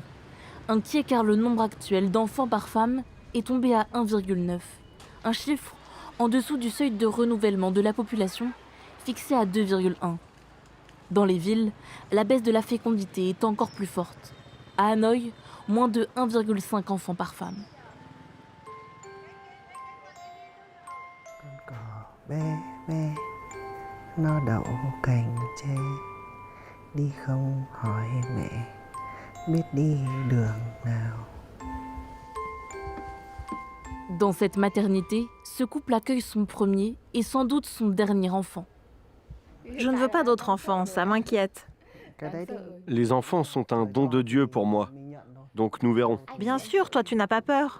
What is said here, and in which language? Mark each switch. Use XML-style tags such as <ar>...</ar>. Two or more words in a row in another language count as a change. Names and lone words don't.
<fr>Inquiet car le nombre actuel d'enfants par femme est tombé à 1,9. Un chiffre en dessous du seuil de renouvellement de la population fixé à 2,1. Dans les villes, la baisse de la fécondité est encore plus forte. À Hanoï, moins de 1,5 enfants par femme.</fr> <vi>Bé bé nó đậu cành tre đi không hỏi mẹ biết đi đường nào.</vi> <fr>Dans cette maternité, ce couple accueille son premier et sans doute son dernier enfant. Je ne veux pas d'autres enfants, ça m'inquiète. Les enfants sont un don de Dieu pour moi, donc nous verrons. Bien sûr, toi tu n'as pas peur.</fr>